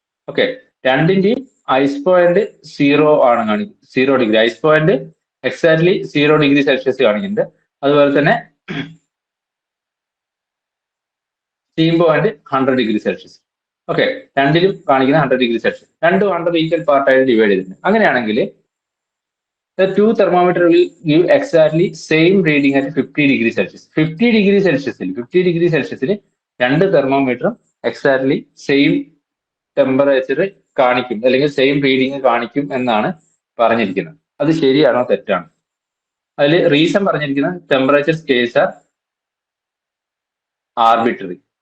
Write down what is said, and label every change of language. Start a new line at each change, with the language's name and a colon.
Malayalam: Okay, രണ്ടിന്റെയും ice point 0 ആണ് കാണിക്കുന്നത്, 0 degree. Ice point exactly 0 degree Celsius കാണിക്കുന്നുണ്ട്. അതുപോലെ തന്നെ steam point 100 degree Celsius. Okay, രണ്ടിലും കാണിക്കുന്ന 100 ഡിഗ്രി സെൽഷ്യസ്. രണ്ടും 100 ഈക്വൽ പാർട്ടായിട്ട് ഡിവൈഡ് ചെയ്തിട്ടുണ്ട്. അങ്ങനെയാണെങ്കിൽ
English: the two thermometer will give exactly same reading at 50 degree Celsius.
Malayalam: 50 degree Celsius രണ്ട് തെർമോമീറ്ററും എക്സാക്ട്ലി സെയിം ടെമ്പറേച്ചർ കാണിക്കും, അല്ലെങ്കിൽ സെയിം റീഡിങ് കാണിക്കും എന്നാണ് പറഞ്ഞിരിക്കുന്നത്. അത് ശരിയാണോ തെറ്റാണോ? അതിൽ റീസൺ പറഞ്ഞിരിക്കുന്നത്
English: Temperature scales are arbitrary.